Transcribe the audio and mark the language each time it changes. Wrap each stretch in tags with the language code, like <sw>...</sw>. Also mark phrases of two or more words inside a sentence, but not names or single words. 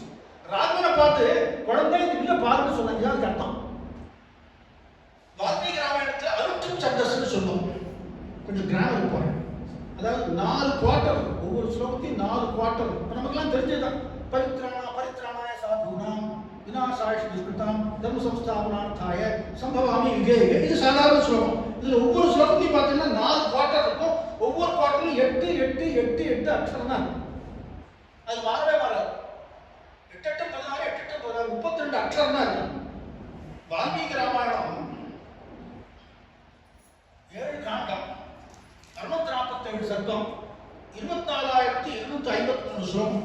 <ta>ராகவனை பார்த்து குழந்தை இல்ல பாருன்னு சொன்னாங்க. அதுக்கு அர்த்தம் வால்மீகி ராமாயணத்துல அருட்டும் சந்தஸ்ன்னு சொல்லுவோம். கொஞ்சம் கிராமர் போறேன். அதாவது 4 குவார்டர், ஒவ்வொரு ஸ்லோகத்தையும் 4 குவார்டர். நமக்கெல்லாம் தெரிஞ்சதுதான்.</ta> <sa>परित्राणाय साधूनां विनाशाय दुष्कृताम् धर्म संस्थापनार्थाय सम्भवामि युगे युगे.</sa> <ta>இது சாதாரண ஸ்லோகம். இதுல ஒவ்வொரு ஸ்லோகத்தையும் பார்த்தீங்கன்னா 4 குவார்டர் இருக்கும். ஒவ்வொரு குவார்டர்லையும் 8 8 8 8 அக்ஷரம் தான். அது மாறவே மாறாது. 8 8 16 8 8 16 32 அக்ஷரம் தான் இருக்கு. வால்மீகி ராமாயணம் 7 காண்டம், 647 சர்க்கம், 24,253 ஸ்லோகம்.</ta>